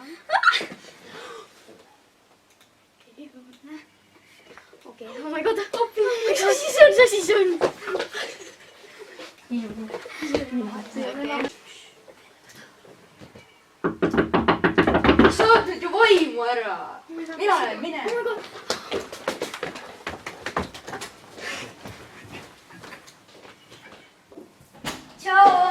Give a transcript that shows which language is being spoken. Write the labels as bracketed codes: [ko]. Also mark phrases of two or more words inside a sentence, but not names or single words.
[et] Okei, [en] oh my god. [et] Mis asi see on? Saad nüüd ju vaimu ära. Mina olen, mine. Tšau!